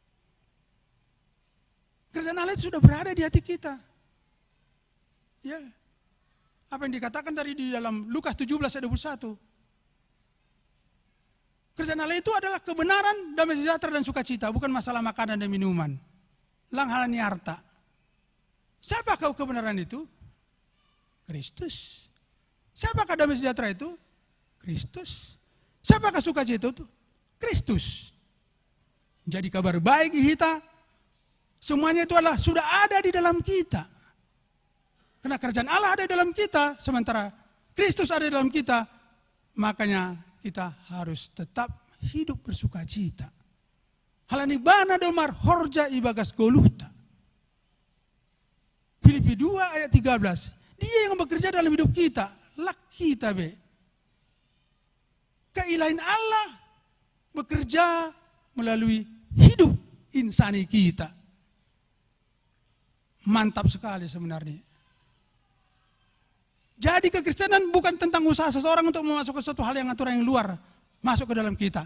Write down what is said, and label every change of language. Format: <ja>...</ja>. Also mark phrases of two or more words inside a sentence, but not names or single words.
<id>Kerajaan Allah itu sudah berada di hati kita. Ya, apa yang dikatakan tadi di dalam Lukas 17 ayat 21. Kerajaan Allah itu adalah kebenaran, damai sejahtera dan sukacita, bukan masalah makanan dan minuman.</id> <bts>Lang halani harta.</bts> <id>Siapakah kebenaran itu? Kristus. Siapakah damai sejahtera itu? Kristus. Siapakah sukacita itu? Kristus. Jadi kabar baik kita, semuanya itu adalah sudah ada di dalam kita. Karena kerajaan Allah ada di dalam kita, sementara Kristus ada di dalam kita, makanya kita harus tetap hidup bersukacita.</id> <bts>Halani bana domar horja ibagas goluta.</bts> <id>Filipi 2 ayat 13. Dia yang bekerja dalam hidup kita,</id> <bts>lak kita be.</bts> <id>Keilahin Allah bekerja melalui hidup insani kita. Mantap sekali sebenarnya. Jadi kekristenan bukan tentang usaha seseorang untuk memasukkan suatu hal yang aturan yang luar masuk ke dalam kita.</id>